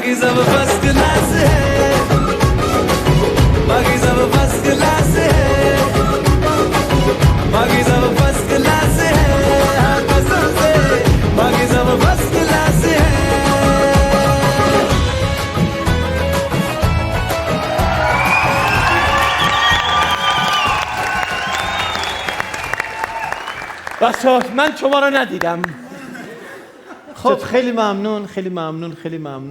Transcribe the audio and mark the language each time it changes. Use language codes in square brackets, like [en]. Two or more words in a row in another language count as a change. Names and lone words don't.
[hi] सब [en] first class [hi] है, बाकी सब [en] first class [hi] है, बाकी सब [en] first class [hi] है, हाँ कसम से बाकी सब [en] first class [hi] है. [fa] بچه‌ها من شما رو ندیدم. خب خیلی ممنون خیلی ممنون خیلی ممنون.